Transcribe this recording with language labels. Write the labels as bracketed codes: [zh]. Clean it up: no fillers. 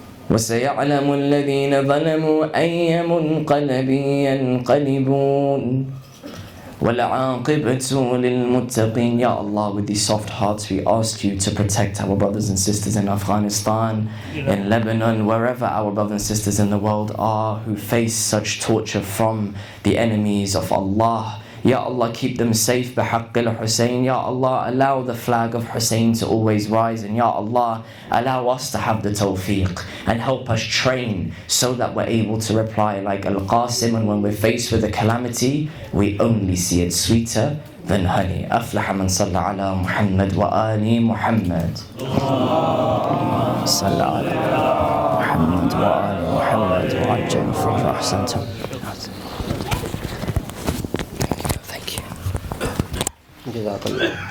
[ar] وسيعلم الذين ظلموا أي منقلب ينقلبون وَالْعَاقِبَةُ لِلْمُتَّقِينَ. [en] Ya Allah, with these soft hearts we ask you to protect our brothers and sisters in Afghanistan, in Lebanon, wherever our brothers and sisters in the world are who face such torture from the enemies of Allah. Ya Allah, keep them safe [ar] بحق الحسين. [en] Ya Allah, allow the flag of Hussein to always rise, and Ya Allah, allow us to have the tawfiq and help us train so that we're able to reply like Al-Qasim, and when we're faced with a calamity we only see it sweeter than honey. [ar] أفلح من صلى على محمد وآل محمد. صلى على محمد وآل محمد وعجل فرح أحسنتم. [en] Thank you. [ur] جزاک اللہ.